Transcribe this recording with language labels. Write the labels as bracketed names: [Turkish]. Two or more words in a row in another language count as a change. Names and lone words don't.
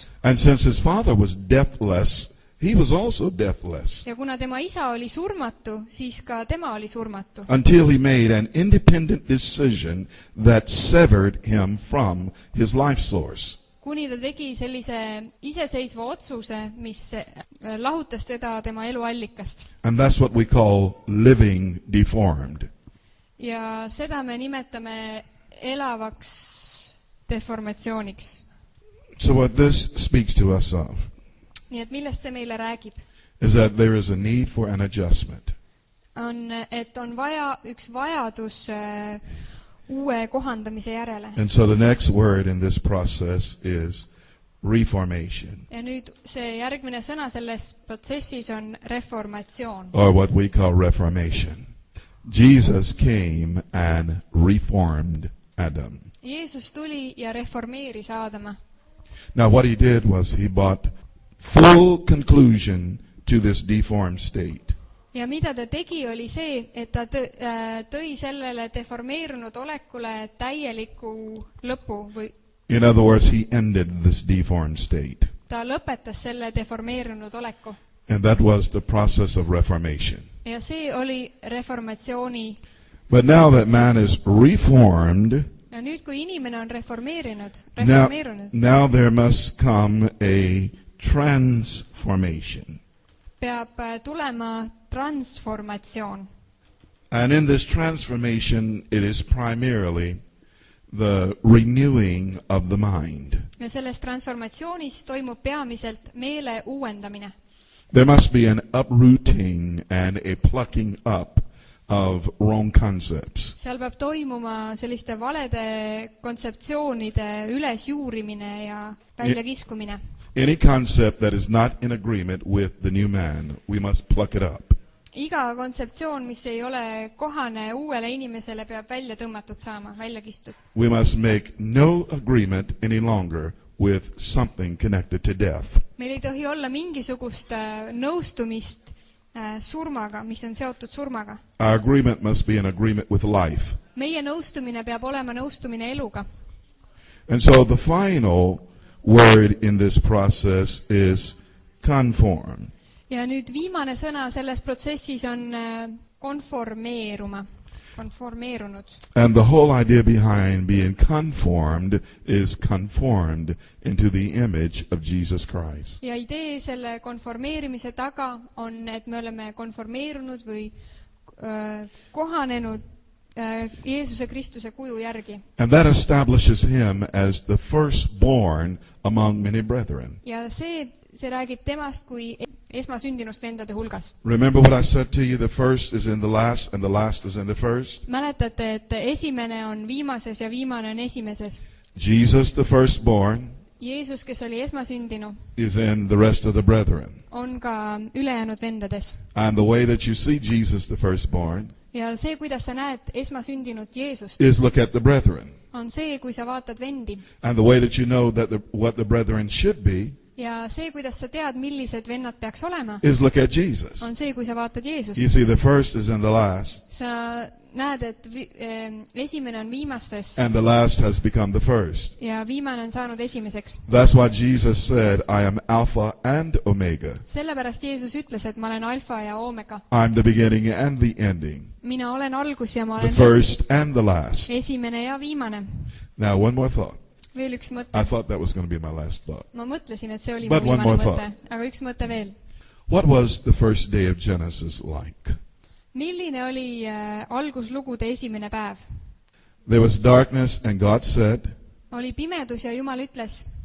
[English] And since his father was deathless, he was also deathless. [Estonian] Ja kuna tema isa oli surmatu, siis ka tema oli surmatu. [English] Until he made an independent decision that severed him from his life source. [Estonian] Kuni ta tegi sellise iseseisva otsuse, mis lahutas teda tema eluallikast. [English] And that's what we call living deformed. [Estonian] Ja seda me nimetame elavaks deformatsiooniks. [English] So what this speaks to us of [Estonian] Nii et millest see meile räägib? [English] is that there is a need for an adjustment. [Estonian] Et on vaja üks vajadus uue kohandamise järele. [English] And so the next word in this process is reformation. [Estonian] Ja nüüd see järgmine sõna selles protsessis on reformatsioon. [English] Or what we call reformation. Jesus came and reformed Adam. [Estonian] Jeesus tuli ja reformeeris Aadama. [English] Now what he did was he brought full conclusion to this deformed state. [Estonian] Ja mida ta tegi oli see, et ta tõi sellele deformeerunud olekule täieliku lõpu või [English] In other words, he ended this deformed state. [Estonian] ta lõpetas selle deformeerunud oleku. [English] And that was the process of reformation. [Estonian] Ja see oli reformatsiooni. [English] But now that man is reformed, [Estonian] Ja nüüd kui inimene on reformeerunud, [English] now there must come a transformation. [Estonian] Peab tulema transformatsioon. [English] And in this transformation, it is primarily the renewing of the mind. [Estonian] Ja selles transformatsioonis toimub peamiselt meele uuendamine. [English] There must be an uprooting and a plucking up of wrong concepts. [Estonian] Seal peab toimuma selliste valede kontseptsioonide ülesjuurimine ja väljakiskumine. [English] Any concept that is not in agreement with the new man, we must pluck it up. [Estonian] Iga kontseptsioon, mis ei ole kohane uuele inimesele, peab välja tõmmatud saama, välja kistud. [English] We must make no agreement any longer with something connected to death. [Estonian] Meil ei tohi olla mingisugust nõustumist surmaga, mis on seotud surmaga. [English] Our agreement must be an agreement with life. [Estonian] Meie nõustumine peab olema nõustumine eluga. [English] And so the final word in this process is conform. [Estonian] Ja nüüd viimane sõna selles protsessis on konformeerunud. [English] And the whole idea behind being conformed is conformed into the image of Jesus Christ. [Estonian] Ja idee selle konformeerimise taga on, et me oleme konformeerunud või kohanenud Jeesuse Kristuse kuju järgi. [English] And that establishes him as the firstborn among many brethren. [Estonian] Ja see räägib temast kui esmasündinust vendade hulgas. [English] Remember what I said to you, the first is in the last and the last is in the first? [Estonian] Mäletate, et esimene on viimases ja viimane on esimeses. [English] Jesus, the firstborn, [Estonian] Jeesus, kes oli esmasündinu, [English] is in the rest of the brethren. [Estonian] on ka ülejäänud vendades. [English] And the way that you see Jesus, the firstborn, [Estonian] Ja see, kuidas sa näed esmasündinut Jeesust, [English] is look at the brethren. [Estonian] on see, kui sa vaatad vendi. [English] And the way that you know that what the brethren should be [Estonian] Ja see, kuidas sa tead, millised vennad peaks olema, [English] is look at Jesus. [Estonian] on see, kui sa vaatad Jeesust. [English] You see, the first is in the last, [Estonian] Sa näed, et esimene on viimastes [English] and the last has become the first. [Estonian] ja viimane on saanud esimeseks. [English] That's why Jesus said, I am Alpha and Omega. [Estonian] Sellepärast Jeesus ütles, et ma olen alfa ja oomega. [English] I'm the beginning and the ending, [Estonian] Mina olen algus ja ma [English] the [Estonian] olen [English] first and the last. [Estonian] esimene ja viimane. [English] Now, one more thought. [Estonian] Veel üks mõte. [English] I thought that was going to be my last thought. [Estonian] Ma mõtlesin, et see oli [English] But [Estonian] mu [English] one more [Estonian] viimane [English] thought. [Estonian] mõte. Aga üks mõte veel. [English] What was the first day of Genesis like? [Estonian] Milline oli alguslugude esimene päev? [English] There was darkness, and God said, [Estonian] Oli pimedus ja Jumal ütles,